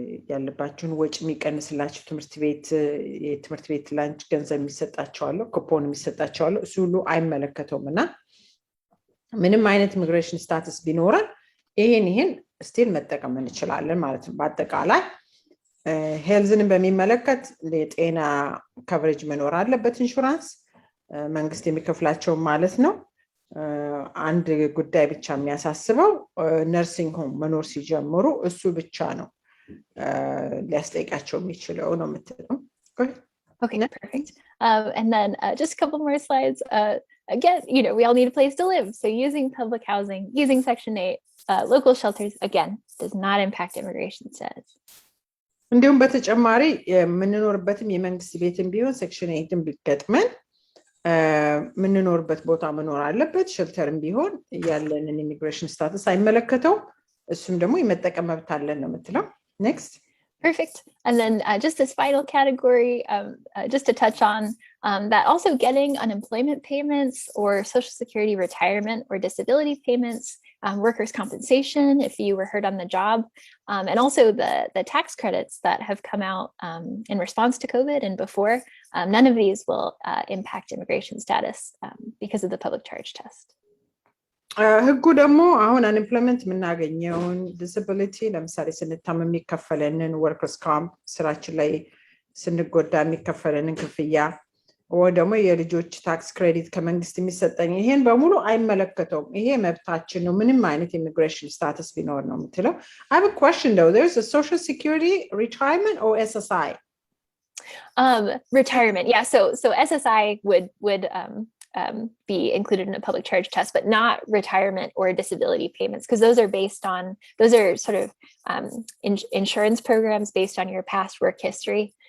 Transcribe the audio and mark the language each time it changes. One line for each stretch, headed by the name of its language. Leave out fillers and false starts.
Amharic: ያለባችሁን ወጪ የሚቀንስላችሁ የትምህርት ቤት ላንች ገንዘብ የሚሰጣቸው አለ፣ ኩፖን የሚሰጣቸው አለ። እሱ ሁሉ አይመለከተውም እና ምንም አይነት ኢሚግሬሽን ስታተስ ቢኖረን ይሄን ስቲል መጠቀም እንችላለን ማለት ነው። በአጠቃላይ ሄልዝን በሚመለከት የጤና ከቨሬጅ መኖር አለበት። ኢንሹራንስ መንግስት የሚከፍላቸው ማለት ነው። አንድ ጉዳይ ብቻ የሚያሳስበው ነርሲንግ ሆም መኖር ሲጀምሩ እሱ ብቻ ነው ሊያስጠይቃቸው የሚችለው ነው የምትለው።
English: Okay, perfect. And then just a couple more slides. Again, we all need a place to live. So using public housing, using Section 8, local shelters, again, does not impact immigration status.
Amharic: እንዲሁም በተጨማሪ የምንኖርበትም የመንግስት ቤትም ቢሆን ሴክሽን 8ን ቢገጥመን ምንኖርበት ቦታ መኖር አለበት። ሸልተርም ቢሆን ያለንን ኢሚግሬሽን ስታተስ አይመለከተው። እሱም ደግሞ የመጠቀም መብት አለን ነው የምትለው። ኔክስት።
English: Perfect. And then just this final category, just to touch on that also getting unemployment payments or Social Security retirement or disability payments, workers' compensation if you were hurt on the job, and also the tax credits that have come out in response to COVID and before, none of these will impact immigration status because of the public charge test.
Amharic: ህጉ ደግሞ አሁን አንኤምፕሎይመንት የምናገኘውን ዲስቢሊቲ ለምሳሌ ስንታመም የሚከፈለንን ወርከርስ ካምፕ ስራችን ላይ ስንጎዳ የሚከፈለንን ክፍያ ወይ ደግሞ የልጆች ታክስ ክሬዲት ከመንግስት የሚሰጠኝ ይሄን በሙሉ አይመለከተውም። ይሄ መብታችን ነው ምንም አይነት ኢሚግሬሽን ስታተስ ቢኖር ነው የምትለው።
English: I have a question though. There's a Social Security retirement or SSI? Retirement. Yeah, so SSI would be included in a public charge test, but not retirement or disability payments, because those are sort of insurance programs based on your past work history.